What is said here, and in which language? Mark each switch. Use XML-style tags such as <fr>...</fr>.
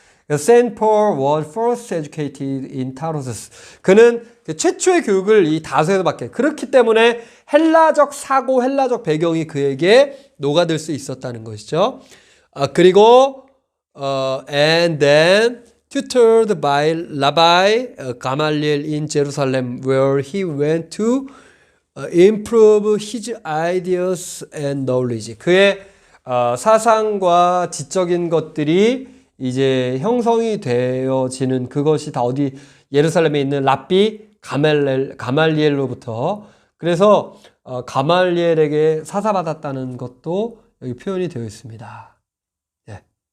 <en>Saint Paul was first educated in Tarsus.</en> <ko>그는 최초의 교육을 이 다소에서 받게. 그렇기 때문에 헬라적 사고, 헬라적 배경이 그에게 녹아들 수 있었다는 것이죠. 그리고</ko> <en>and then tutored by Rabbi Gamaliel in Jerusalem, where he went to improve his ideas and knowledge.</en> <ko>그의 사상과 지적인 것들이 이제 형성이 되어지는 그것이 다 어디 예루살렘에 있는 랍비 가말리엘로부터, 그래서 가말리엘에게 사사받았다는 것도 여기 표현이 되어 있습니다. 예.</ko>